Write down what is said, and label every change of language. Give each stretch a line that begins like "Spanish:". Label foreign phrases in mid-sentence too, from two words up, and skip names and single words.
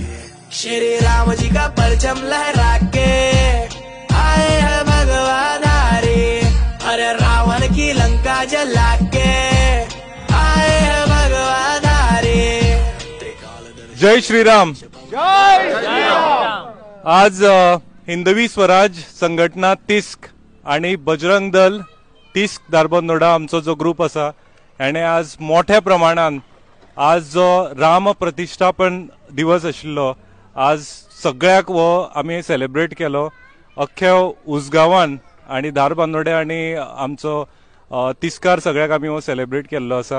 Hindi: श्री राम जी का परचम लहरा के आए हैं भगवाधारी, अरे रावण की लंका जला के आए हैं भगवाधारी। जय श्रीराम। जय श्रीराम।
Konkani: आज हिंदवी स्वराज संघटना तिस्क आणि बजरंग दल तिस्क दारबंदोडा आमचो जो ग्रुप असा याने आज मोठ्या प्रमाणात आज जो राम प्रतिष्ठापन दिवस आशिल्लो आज सगळ्याक वो आमी सेलिब्रेट केलो अख्ख्या उसगांवान आणि दारबांदोड्या आणि आमचो तिस्कार सगळ्याक आमी वो सेलिब्रेट केल्लो असा।